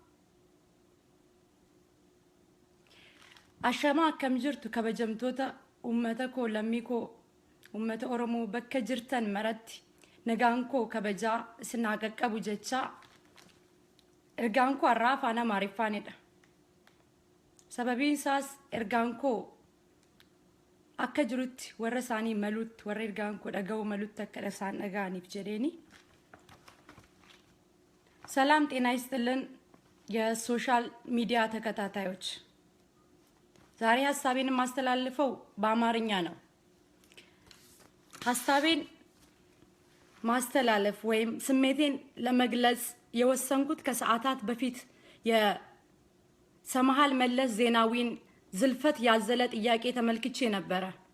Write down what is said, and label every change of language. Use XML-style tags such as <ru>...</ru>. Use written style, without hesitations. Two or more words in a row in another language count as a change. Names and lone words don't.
<om>Ashama akkam jirtu kabajamtoota ummata koo lammii koo ummata Oromoo bakka jirtan maratti nagaan koo kabajaa isin haa qaqqabu jechaa ergaan koo har'aa afaan Amaariffaanidha. Sababiin isaas ergaan koo akka jirutti warra isaanii malutti warra ergaan koo dhaga'u malutti akka isaan dhaga'aniif jedheeni.</om> <am>ሰላም ጤና ይስጥልን የሶሻል ሚዲያ ተከታታዮች፣ ዛሬ ሐሳቤን ማስተላልፈው በአማርኛ ነው። ሐሳቤን ማስተላለፍ ወይም ስሜቴን ለመግለጽ የወሰንኩት ከሰዓታት በፊት የሰማሃል መለስ ዜናዊን ዝልፈት ያዘለ ጥያቄ ተመልክቼ ነበር።</am>